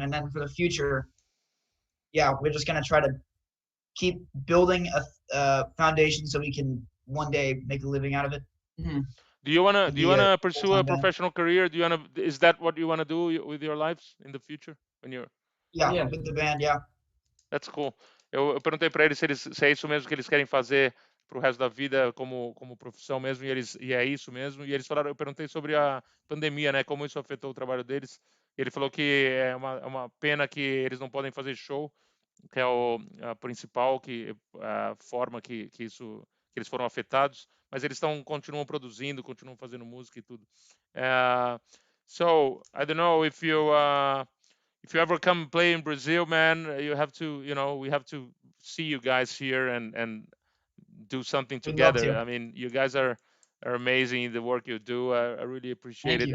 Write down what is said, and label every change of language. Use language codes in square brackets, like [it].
[en] And then for the future, we're just gonna try to keep building a foundation so we can one day make a living out of it. Mm-hmm. Do you wanna pursue a professional career? Is that what you wanna do with your lives in the future when you're? Yeah, with the band, yeah. That's cool. [pt] Eu perguntei para eles se é isso mesmo que eles querem fazer pro resto da vida como profissão mesmo e é isso mesmo. E eles falaram, eu perguntei sobre a pandemia, né? Como isso afetou o trabalho deles. Ele falou que é uma pena que eles não podem fazer show que é o principal forma que eles foram afetados, mas eles continuam produzindo, continuam fazendo música e tudo. [en] So I don't know if you ever come play in Brazil, man, you have to, we have to see you guys here and do something together. I mean, you guys are amazing in the work you do. I really appreciate it.